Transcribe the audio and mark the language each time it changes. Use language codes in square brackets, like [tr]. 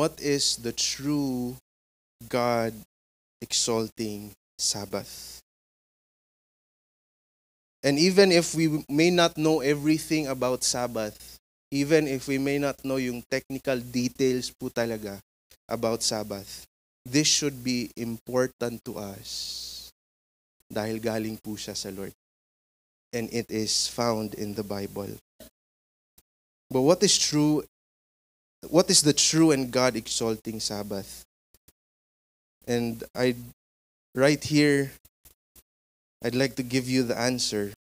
[en] What is the true God exalting Sabbath? And even if we may not know everything about Sabbath, even if we may not know yung technical details [tl] po talaga [en] about Sabbath, this should be important to us. [tl] Dahil galing po siya sa Lord. [en] And it is found in the Bible. But what is true? What is the true and God-exalting Sabbath? And right here, I'd like to give you the answer.